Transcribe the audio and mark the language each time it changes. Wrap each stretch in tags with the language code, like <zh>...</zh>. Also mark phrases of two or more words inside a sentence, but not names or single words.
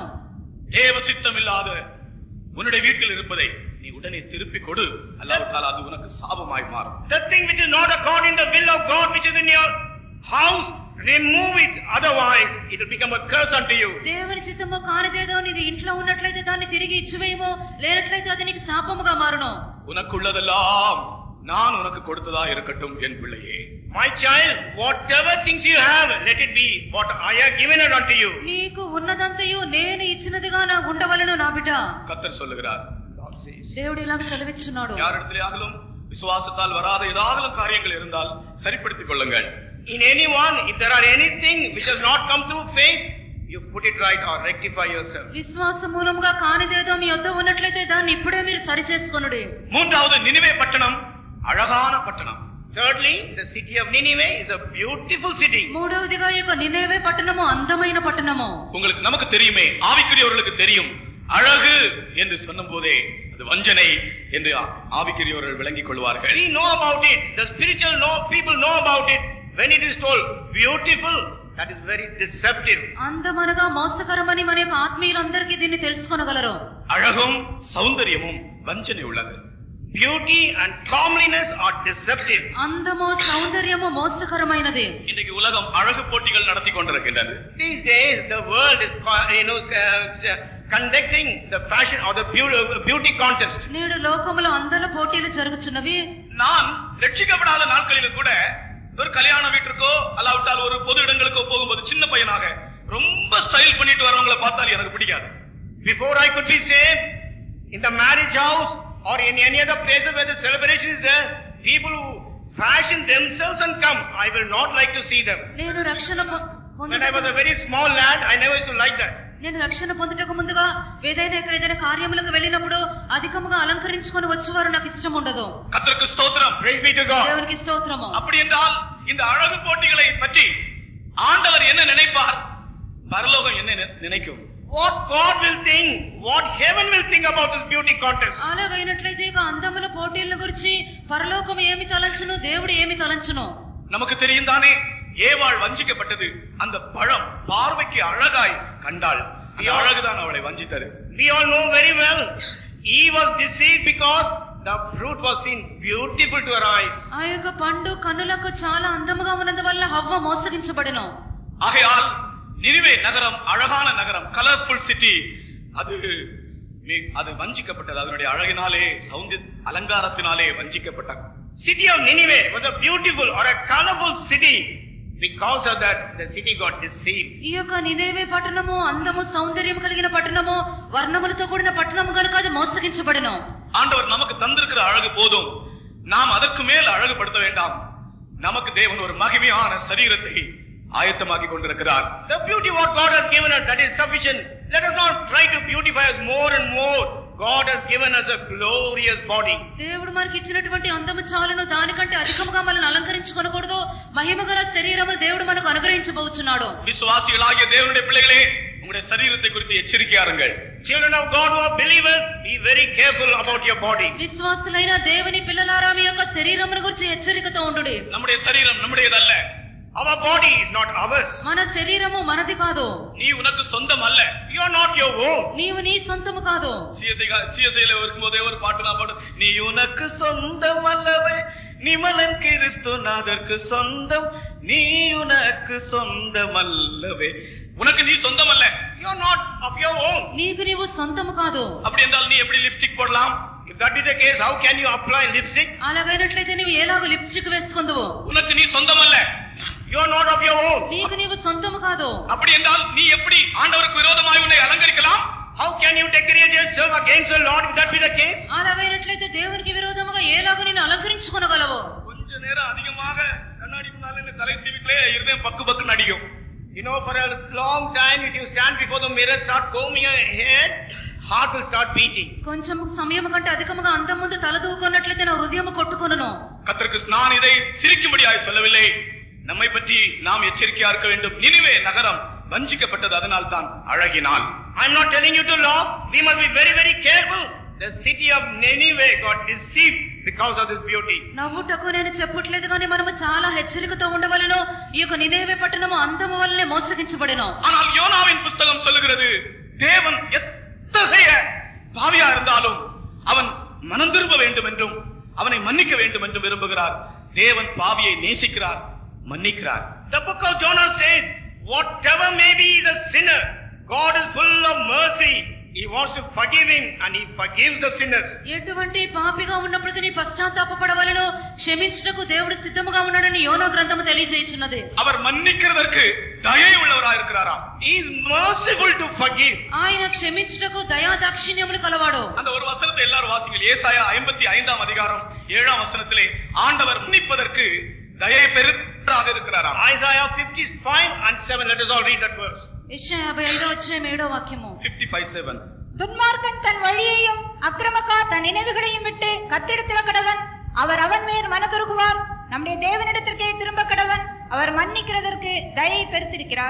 <ta>தேவ சித்தமில்லாத உன்னுடைய வீட்டில் இருப்பதை நீ உடனே திருப்பி கொடு, அல்லாவிட்டால் அது உனக்கு சாபமாய் மாறும்.</ta> <en>The thing which is not according to the will of God which is in your house, remove it, otherwise it will become a curse unto you.</en> <te>దేవుని చిత్తము కానిదేదో నీది ఇంట్లో ఉన్నట్లయితే దాన్ని తిరిగి ఇచ్చివేయము, లేనట్లయితే అది నీకు శాపముగా మారును.</te> <ta>உனக்குள்ளதெல்லாம் நான் உனக்கு கொடுத்ததா இருக்கட்டும் என் பிள்ளையே.</ta> <en>My child, whatever things you have, let it be what I have given it unto you.</en> <te>నీకు ఉన్నదంతయు నేను ఇచ్చినదిగా నా ఉండవలెను నా బిడ్డ.</te> <ta>கர்த்தர் சொல்லுகிறார்.</ta> <te>దేవుడు ఇలాగ సెలవిచ్చున్నాడు.</te> <ta>யாரிடத்திலாகலும் விசுவாசத்தால் வராத ஏதாவது காரியங்கள் இருந்தால் சரிப்படுத்திக் கொள்ளுங்கள்.</ta> <en>In anyone, if there are anything which has not come through faith, you put it right or rectify yourself.</en> <te>విశ్వాస మూలముగా కానిదేదో మీ యొద్ద ఉన్నట్లయితే దాన్ని ఇప్పుడే మీరు సరి చేసుకొనుడి.</te> <ta>மூன்றாவது நினிவே பட்டணம் அழகான பட்டணம்.</ta> <en>Thirdly, the city of Nineveh is a beautiful city.</en> <te>మూడవదిగా ఈ యొక్క నినేవే పట్టణము అందమైన పట్టణము.</te> <ta>உங்களுக்கு நமக்கு தெரியுமே, ஆவிக்குரியவர்களுக்கு தெரியும். அழகு என்று சொன்னபோதே அது வஞ்சனை என்று ஆவிக்குரியவர்கள் விளங்கிக் கொள்வார்கள்.</ta> <en>We know about it. The spiritual people know about it. When it is told beautiful, that is very deceptive.</en> <te>అందమనగా మోసకరమని మన యొక్క ఆత్మీయులందరికీ దీన్ని తెలుసుకొనగలరు.</te> <ta>அழகும் சௌந்தரியமும் வஞ்சனை உள்ளது.</ta> <en>Beauty and comeliness are deceptive.</en> <te>అందము సౌందర్యము మోసకరమైనది.</te> <ta>இன்னைக்கு உலகம் அழகு போட்டிகள் நடத்தி கொண்டிருக்கின்றது.</ta> <en>These days the world is conducting the fashion or the beauty contest.</en> <te>నేడు లోకములో అందల పోటీలు జరుగుచున్నవి.</te> <ta>நான் ரட்சிக்கப்படாத நாட்களிலும் கூட ஒரு கல்யாண வீட்டிற்கோ அல்லாவிட்டால் ஒரு பொது இடங்களுக்கோ போகும்போது சின்ன பையனாக ரொம்ப ஸ்டைல் பண்ணிட்டு வரவங்களை பார்த்தால் எனக்கு பிடிக்காது.</ta> <en>Before I could be saved, in the marriage house or in any other places where the celebration is there, people who fashion themselves and come, I will not like to see them.</en> <te>నేను రక్షణ</te> <en>When I was a very small lad, I never used to like that.</en> <te>నేను రక్షణ పొందుటకు ముందుగా ఏదైనా కార్యములకు వెళ్ళినప్పుడు అధికముగా అలంకరించుకొని వచ్చేవారు నాకు ఇష్టం ఉండదు.</te> <ta>கர்த்தருக்கு ஸ்தோத்திரம்.</ta> <en>Praise be to God.</en> <te>దేవునికి స్తోత్రము.</te> <ta>அப்படி என்றால் இந்த அழகு போட்டிகளை பற்றி ஆண்டவர் என்ன நினைப்பார்? பரலோகம் என்ன நினைக்கும்?</ta> <en>What God will think, what heaven will think about this beauty contest.</en> <te>అలాగైనట్లయితే ఇక అందముల పోటీల గురించి పరలోకం ఏమి తలంచును, దేవుడు ఏమి తలంచును?</te> <ta>நமக்கு தெரியும் தானே, ஏவாள் வஞ்சிக்கப்பட்டது. அந்த பழம் பார்வைக்கு அழகாய் கண்டாள். அந்த அழகுதான் அவளை வஞ்சித்தது.</ta> <en>We all know very well, Eve was deceived because the fruit was seen beautiful to her eyes.</en> <te>ఆ యొక్క పండు కన్నులకు చాలా అందముగా ఉన్నందువల్ల హవ్వ మోసగించబడెను.</te> <ta>ஆகையால் நினிவே நகரம் அழகான நகரம்,</ta> <en>colorful city,</en> <ta>அது வஞ்சிக்கப்பட்டது. அதனுடைய அழகினாலே, அலங்காரத்தினாலே வஞ்சிக்கப்பட்டாங்க.</ta> <en>City of Nineveh was a beautiful or a colorful city. Because of that, the city got deceived.</en> <te>ఈ యొక్క నినేవే పట్టణము అందము సౌందర్యం కలిగిన పట్టణము వర్ణములతో కూడిన పట్టణము గనుక అది మోసగించబడెను.</te> <ta>ஆண்டவர் நமக்கு தந்திருக்கிற அழகு போதும், நாம் அதற்கு மேல் அழகுபடுத்த வேண்டாம். நமக்கு தேவன் ஒரு மகிமையான சரீரத்தை ஆயத்தமாக்கி கொண்டிருக்கிறார்.</ta> <en>The beauty what God has given us, that is sufficient. Let us not try to beautify us more and more. God has given us a glorious body.</en> <te>దేవుడు మనకి ఇచ్చినటువంటి అందము చాలును, దానికంటే అధికముగా మనల్ని అలంకరించుకొనకూడదు. మహిమగల శరీరము దేవుడు మనకు అనుగ్రహించబోచున్నాడు.</te> <ta>விசுவாசிகளாகிய தேவனுடைய பிள்ளைகளே, உங்களுடைய சரீரத்தை குறித்து எச்சரிக்கையாருங்கள்.</ta> <en>Children of God who are believers, be very careful about your body.</en> <te>విశ్వాసులైన దేవుని పిల్లలారా మీ యొక్క శరీరమును గురించి హెచ్చరికతో ఉండుడి.</te> <ta>நம்முடைய சரீரம் நம்முடையதல்ல.</ta> <en>Our body is not ours.</en> <te>మన శరీరము మనది కాదు.</te> <ta>நீ உனக்கு சொந்தம் அல்ல.</ta> <en>You are not your own.</en> <te>నీవు నీ సొంతము కాదు.</te> <ta>சிஎஸ்ஐல இருக்கும்போதே ஒரு பாட்டு நான் பாடு, நீ உனக்கு சொந்தம் அல்லவே, நிமலன் கிறிஸ்துநாதருக்கு சொந்தம், நீ உனக்கு சொந்தம் அல்லவே. உனக்கு நீ சொந்தம் அல்ல.</ta> <en>You are not of your own.</en> <te>నీకు నీవు సొంతము కాదు.</te> <ta>அப்படி என்றால் நீ எப்படி லிப்ஸ்டிக் போடலாம்?</ta> <en>If that is the case, how can you apply lipstick?</en> <te>అలాగైనట్లయితే నీవు ఎలాగో లిప్స్టిక్ వేసుకుందువు?</te> <ta>உனக்கு நீ சொந்தம் அல்ல.</ta> <en>You are not of your own.</en> <te>నీకు నీవు సొంతము కాదు.</te> <ta>அப்படி என்றால் நீ எப்படி ஆண்டவருக்கு விரோதமாய் உன்னை அலங்கரிக்கலாம்?</ta> <en>How can you decorate yourself against the Lord if that be the case?</en> <te>అలాగైనట్లయితే దేవునికి విరోధముగా ఎలాగో నిన్ను అలంకరించుకొనగలవు?</te> <ta>கொஞ்ச நேரம் அதிகமாக கண்ணாடி முன்னால நின்னு தலை சீவிக்கலே இருதயம் பக்கு பக்குன்னு அடிக்கும்.</ta> <en>You know, for a long time, if you stand before the mirror, start combing your head, heart will start beating.</en> <te>కొంచెం సమయం కంటే అధికముగా అందం ముందు తల దూకున్నట్లయితే నా హృదయం కొట్టుకొనును.</te> <ta>கர்த்தருக்கு நான் இதை சிரிக்கும்படியாய் சொல்லவில்லை, நம்மை பற்றி நாம் எச்சரிக்கையா இருக்க வேண்டும். நினிவே நகரம் வஞ்சிக்கப்பட்டது, அதனால் தான் அழகினால்.</ta> <en>I am not telling you to laugh. We must be very, very careful. The city of Nineveh got deceived because of this beauty.</en> <te>నవ్వుటకు నేను చెప్పట్లేదు కానీ మనము చాలా హెచ్చరికతో ఉండవలెను. ఈ యొక్క నినేవే పట్టణము అందము వల్లనే మోసగించబడెను.</te> <ta>ஆனால் யோனாவின் புஸ்தகம் சொல்லுகிறது, தேவன் எத்தகைய பாவியா இருந்தாலும் அவன் மனம் திரும்ப வேண்டும் என்றும் அவனை மன்னிக்க வேண்டும் என்றும் விரும்புகிறார். தேவன் பாவியை நேசிக்கிறார், மன்னிக்கிறார்.</ta> <en>The book of Jonah says, whatever may be the sinner, God is full of mercy. He wants to forgive him and he forgives the sinners.</en> <te>ఎటువంటి పాపిగా ఉన్నప్పుడు నీ పశ్చాత్తాపపడవలెను, క్షమించుటకు దేవుడు సిద్ధముగా ఉన్నాడని యోనా గ్రంథము తెలియజేయుచున్నది.</te> <ta>அவர் மன்னிக்கிறதற்கு தயை உள்ளவராய் இருக்கிறாராம்.</ta> <en>He is merciful to forgive.</en> <te>ఆయన క్షమించుటకు దయా దాక్షిణ్యములు కలవాడు.</te> <ta>அந்த ஒரு வசனத்தை எல்லாரும் வாசிங்கள். ஏசாயா 55ஆம் அதிகாரம் 7ஆம் வசனத்திலே ஆண்டவர் மன்னிப்பதற்கு தயை பெருத்தராக இருக்கிறாராம்.</ta> <en>Isaiah 55 and 7. Let us all read that verse.</en> <te>యెషయా 55వ అధ్యాయం 7వ వాక్యము. 55:7.</te> <ta>துன்மார்க்கன் தன் வழியையும் அக்கிரமக்கார் தன் நினைவுகளையும் விட்டு கத்திடத்தில கடவன், அவர் அவன் மேல் மனதுருகுவார். நம்முடைய தேவனிடத்திற்கே திரும்ப கடவன், அவர் மன்னிக்கிறதற்கு தயை பெருத்திருக்கிறார்.</ta>